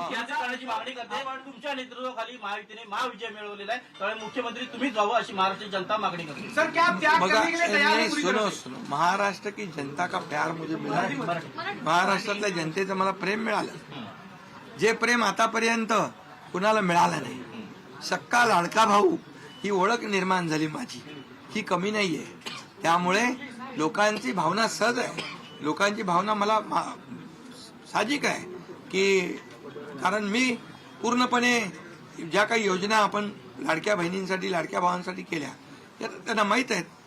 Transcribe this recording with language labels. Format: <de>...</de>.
<mr>करण्याची मागणी करते, पण तुमच्या नेतृत्वाखाली महायुतीने महाविजय मिळवलेला आहे. त्यामुळे मुख्यमंत्री तुम्हीच व्हावं अशी महाराष्ट्राची जनता मागणी करते.</mr> <hi>सर क्या आप त्याग मगर करने के लिए तैयार हैं पूरी तरह सुनो सुनो, महाराष्ट्र की जनता का प्यार मुझे मिला है.</hi> <mr>महाराष्ट्रातल्या जनतेचं मला प्रेम मिळालं, जे प्रेम आतापर्यंत कुणाला मिळालं नाही. सक्का लाडका भाऊ ही ओळख निर्माण झाली माझी, ही कमी नाहीये. त्यामुळे लोकांची भावना सहज आहे, लोकांची भावना मला साहजिक आहे की कारण मी पूर्णपणे ज्या काही योजना आपण लाडक्या बहिणींसाठी लाडक्या भावांसाठी केल्या त्या त्यांना माहीत आहेत.</mr>